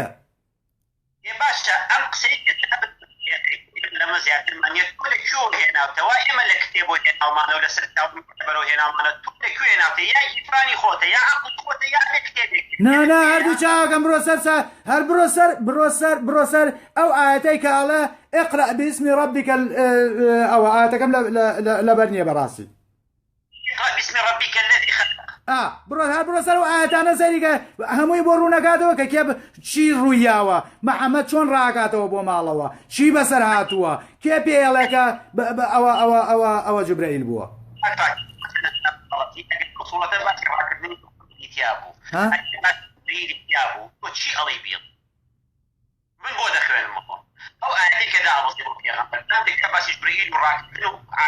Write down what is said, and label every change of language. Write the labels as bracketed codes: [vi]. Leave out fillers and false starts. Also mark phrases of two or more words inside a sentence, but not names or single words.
[ckb] باشە ئەم قسەی لەمە زیاترمانێت تۆ لەکوێ هێناوتەوە ئێمە لە کتێبۆ هێناومانەوە لەسەر بەرەو هێناومانە تۆ لەکوێ هێناوتە یا ئیفانی خۆتە یا عەقڵ خۆتە یا لە کتێبێک نا هەردوو چاوەکەم بڕۆ سەر ئەو ئاەتەی کە ئەڵێ [ar] اقرأ باسم ربك [ckb] ئەوە ئاەتەکەم لەبەر نییە بەڕاستی [ar] اقرأ باسم ربك الذي خلق [ckb] بڕۆ سەر و ئاەتانە سەریکە هەمووی بۆ ڕوونەکاتەوە کە کێ چی ڕوویاوە محەممەد چۆن ڕاکاتەوە بۆ ماڵەوە چی بەسەر هاتووە کێ پێڵێکە ئەوە جوبرائیل بووە چی ئەڵی بێڵ من بۆ دەخوێنمەوە ئەو ئاەتەی کە دابەستی بۆ پێغەمبەر کە باسی جوبرائیل و ڕاکردن و